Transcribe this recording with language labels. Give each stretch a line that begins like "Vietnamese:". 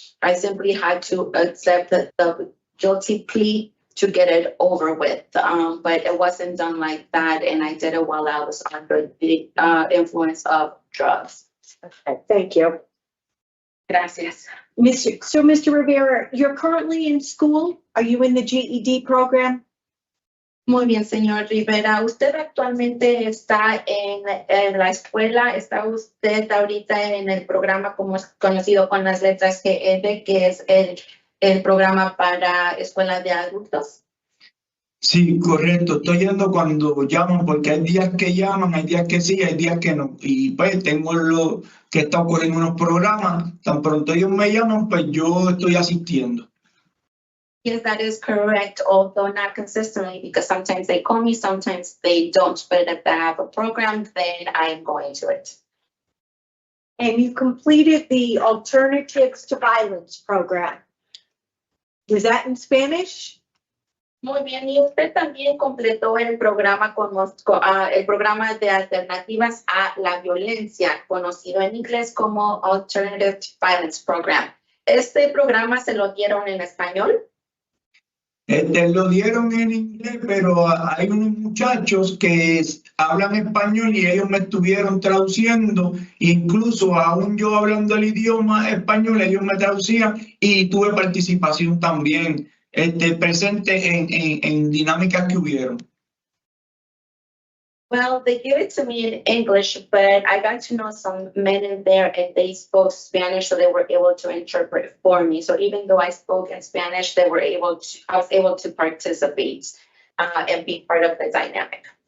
English: I simply had to accept the guilty plea to get it over with, but it wasn't done like that, and I did it while I was under the influence of drugs. Okay, thank you.
Spanish: Gracias.
English: Mr. Rivera, you're currently in school? Are you in the GED program?
Spanish: Muy bien, señor Rivera. Usted actualmente está en la escuela. ¿Está usted ahorita en el programa como es conocido con las letras GED, que es el programa para escuela de adultos? Sí, correcto. Estoy yendo cuando llaman, porque hay días que llaman, hay días que sí, hay días que no. Y pues tengo lo que está ocurriendo en unos programas. Tan pronto ellos me llaman, pues yo estoy asistiendo.
English: Yes, that is correct, although not consistently, because sometimes they call me, sometimes they don't. But if they have a program, then I am going to it. And you completed the Alternatives to Violence program. Was that in Spanish?
Spanish: Muy bien, y usted también completó el programa el programa de alternativas a la violencia, conocido en inglés como Alternative to Violence Program. ¿Este programa se lo dieron en español? Lo dieron en inglés, pero hay unos muchachos que hablan español y ellos me estuvieron traduciendo. Incluso aún yo hablando el idioma español, ellos me traducían y tuve participación también presente en dinámicas que hubieron.
English: Well, they gave it to me in English, but I got to know some men in there and they spoke Spanish, so they were able to interpret for me. So even though I spoke in Spanish, I was able to participate and be part of the dynamic.